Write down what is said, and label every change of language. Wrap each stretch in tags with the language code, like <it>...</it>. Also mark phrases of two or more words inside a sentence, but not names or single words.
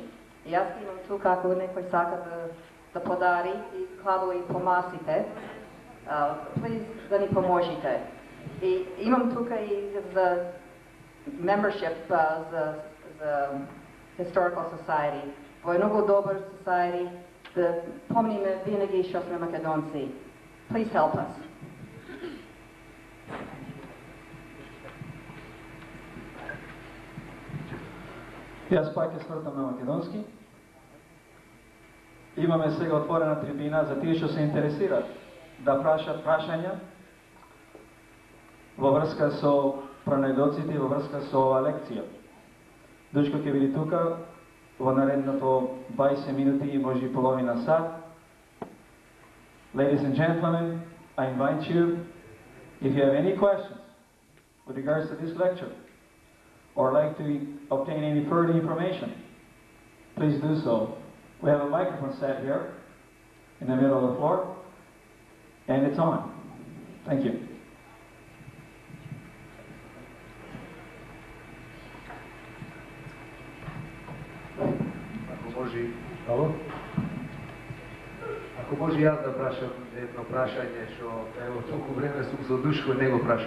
<mk>И јас имам тука, ако некој сака да подари и кладови по масите, please да ни поможете. И имам тука и за membership за Historical Society. Во е многу добар society, да помниме винаги што сме македонци.</mk> <en>Please help us.</en> <mk>Јас пак ќе свртам на македонски. Имаме сега отворена трибина за тие што се интересираат да прашат прашања во врска со пронајдоците и во врска со ова лекција. Дуško ќе биде тука во наредното 20 минути и може и половина сат.</mk> <en>Ladies and gentlemen, I invite you, if you have any questions with regards to this lecture, or like to obtain any further information, please do so. We have a microphone set here in the middle of the floor, and it's on. Thank you.</en> <mk>Ако може јас да прашам едно прашање, што ево толку време сум со Дуško не го прашам.</mk>